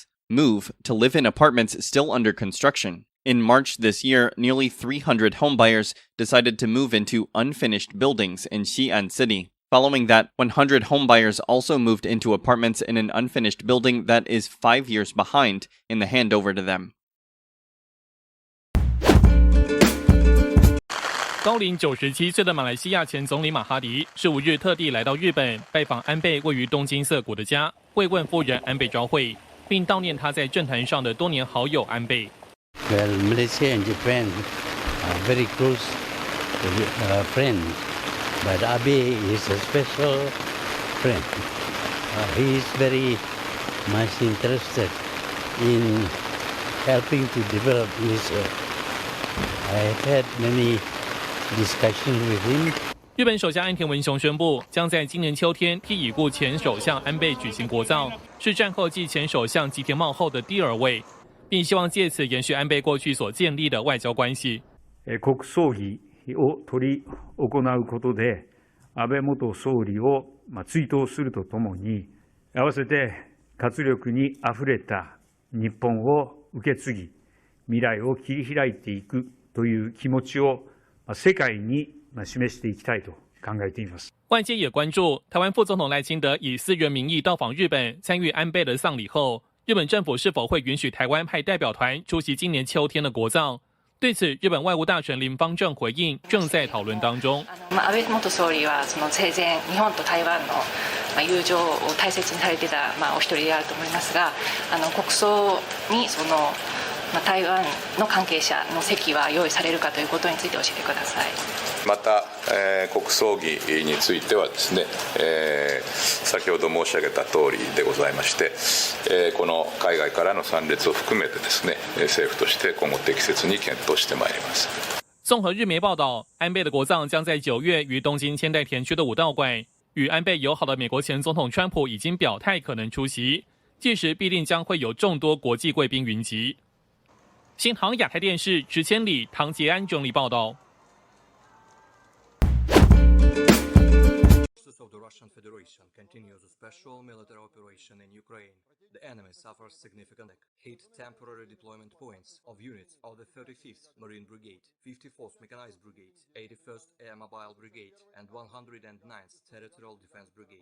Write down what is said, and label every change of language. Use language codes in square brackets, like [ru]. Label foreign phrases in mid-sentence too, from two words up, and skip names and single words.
[en] Move to live in apartments still under construction. In March this year, nearly 300 homebuyers decided to move into unfinished buildings in Xi'an City. Following that, 100 homebuyers also moved into apartments in an unfinished building that is 5 years behind in the handover to them. [zh] 高龄97岁的马来西亚前总理马哈迪15日特地来到日本拜访安倍位于东京涩谷的家，慰问夫人安倍昭惠，并悼念他在政坛上的多年好友安倍。 [en] Well, Malaysia and Japan are very close friends, but Abe is a special friend. He is very much interested in helping to develop Malaysia. I have had many discussions with him. [zh] 日本首相岸田文雄宣布，将在今年秋天替已故前首相安倍举行国葬，是战后继前首相吉田茂后的第二位，并希望借此延续安倍过去所建立的外交关系。 [ja] 国葬儀を執り行うことで、安倍元総理を追悼するとともに、合わせて活力にあふれた日本を受け継ぎ、未来を切り開いていくという気持ちを世界に示していきたいと考えています。 [zh] 外界也关注台湾副总统赖清德以私人名义到访日本参与安倍的丧礼后，日本政府是否会允许台湾派代表团出席今年秋天的国葬？对此，日本外務大臣林芳正回应，正在討論當中。 [ja] 安倍元総理はその生前日本と台湾の友情を大切にされていたお一人であると思いますが、国葬にその台湾の関係者の席は用意されるかということについて教えてください。また、国葬儀についてはですね、先ほど申し上げた通りでございまして、この海外からの参列を含めてですね、政府として今後適切に検討してまいります。 [zh] 综合日媒报道，安倍的国葬将在9月于东京千代田区的武道馆。与安倍友好的美国前总统川普已经表态可能出席，届时必定将会有众多国际贵宾云集。新航亚太电视池千里、唐杰安整理报道。 [en] Of the Russian Federation continues a special military operation in Ukraine. The enemy suffers significant hit temporary deployment points of units of the 35th Marine Brigade, 54th Mechanized Brigade, 81st Air Mobile Brigade, and 109th Territorial Defense Brigade.